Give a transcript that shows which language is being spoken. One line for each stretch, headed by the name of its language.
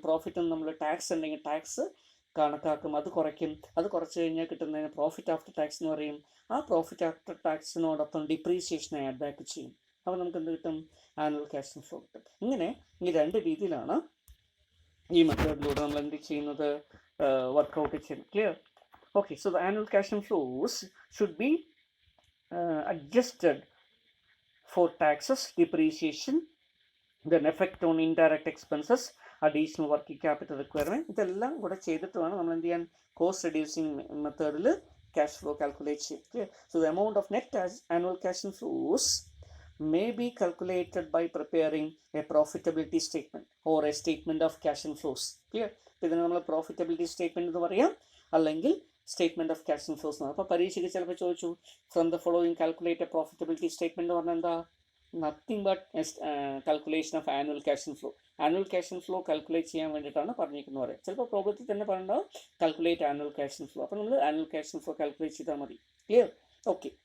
Malayalam: Profit നമ്മൾ tax ഉണ്ടെങ്കിൽ tax കണക്കാക്കും, അത് കുറയ്ക്കും. അത് കുറച്ച് കഴിഞ്ഞാൽ കിട്ടുന്നതിന് പ്രോഫിറ്റ് ആഫ്റ്റർ ടാക്സ് എന്ന് പറയും. ആ profit after ടാക്സിനോടൊപ്പം depreciation add back ചെയ്യും. അപ്പോൾ നമുക്ക് എന്ത് കിട്ടും? ആനുവൽ ക്യാഷ് ഇൻഫ്ലോ കിട്ടും. ഇങ്ങനെ ഈ രണ്ട് രീതിയിലാണ് ഈ മെത്തേഡിലൂടെ നമ്മൾ എന്ത് ചെയ്യുന്നത്? വർക്കൗട്ട് ചെയ്യുന്നത്. Clear?
English: Okay, so the annual cash inflows should be adjusted for taxes, depreciation, then effect on indirect expenses, additional working capital requirement.
Malayalam: ഇതെല്ലാം കൂടെ ചെയ്തിട്ട് വേണം നമ്മൾ എന്ത് ചെയ്യാൻ? കോസ്റ്റ് റെഡ്യൂസിങ് മെത്തേഡിൽ ക്യാഷ് ഫ്ലോ കാൽക്കുലേറ്റ് ചെയ്യും.
English: Clear? So the amount of net annual cash inflows may be calculated by preparing a profitability statement or a statement of cash inflows. Clear?
Malayalam: ഇതിന് നമ്മൾ പ്രോഫിറ്റബിലിറ്റി സ്റ്റേറ്റ്മെൻറ്റ് എന്ന് പറയാം, അല്ലെങ്കിൽ statement of cash inflows എന്ന്. അപ്പോൾ പരീക്ഷയ്ക്ക് ചിലപ്പോൾ ചോദിച്ചു
English: from the following calculate profitability statement
Malayalam: എന്ന് പറഞ്ഞാൽ എന്താ?
English: Nothing but calculation of annual cash inflow.
Malayalam: Annual cash inflow calculate ചെയ്യാൻ വേണ്ടിയിട്ടാണ് പറഞ്ഞിരിക്കുന്നത് പറയാം. ചിലപ്പോൾ പ്രോബ്ലത്തിൽ തന്നെ പറഞ്ഞാൽ കാൽക്കുലേറ്റ് ആനുവൽ ക്യാഷ് ഇൻഫ്ലോ. അപ്പോൾ നമ്മൾ ആനുവൽ ക്യാഷ് ഇൻഫ്ലോ കാൽക്കുലേറ്റ് ചെയ്താൽ മതി. ക്ലിയർ? ഓക്കെ.